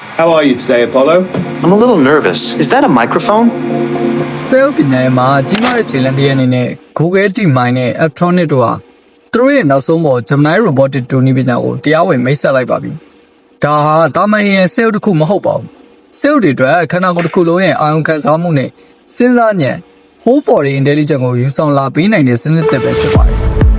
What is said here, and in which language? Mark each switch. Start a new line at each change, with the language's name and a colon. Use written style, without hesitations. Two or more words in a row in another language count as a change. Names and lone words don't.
English: How are you today, Apollo? I'm a little nervous. Is that a microphone?
Burmese: ဆဲလ်ပညာရေးမှာကြီးမားတဲ့ခြေလှမ်းတစ်ရပ်အနေနဲ့ Google DeepMind နဲ့ Aptronix တို့ဟာသူတို့ရဲ့နောက်ဆုံးပေါ် Gemini Robotic 2 နည်းပညာကိုတရားဝင်မိတ်ဆက်လိုက်ပါပြီ။ဒါဟာတာမန်ရဲ့ဆဲလ်တစ်ခုမဟုတ်ပါဘူး။ဆဲလ်တွေအတွက်ခန္ဓာကိုယ်တစ်ခုလုံးရဲ့အာရုံခံစားမှုနဲ့စဉ်းစားဉာဏ်
English: Whole Body Intelligence
Burmese: ကိုယူဆောင်လာပေးနိုင်တဲ့စနစ်တစ်ပဲဖြစ်ပါတယ်။